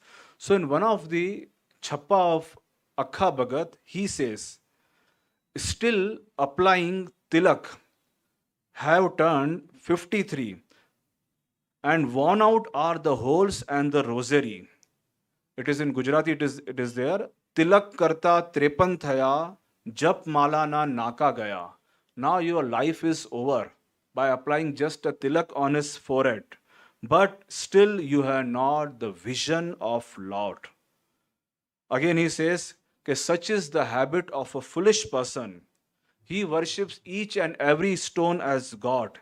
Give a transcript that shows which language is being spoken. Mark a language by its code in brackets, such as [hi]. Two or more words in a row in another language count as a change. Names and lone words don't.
[en] So in one of the Chappa of Akha Bhagat, he says, still applying tilak, have turned 53, and worn out are the holes and the rosary. It is in Gujarati, it is there. [gu] તિલક કરતાં ત્રેપન થયા, જપ માળા ના નાકાં ગયાં. [en] Now your life is over by applying just a tilak on his forehead. But still you have not the vision of Lord. Again he says, such is the habit of a foolish person. He worships each and every stone as God.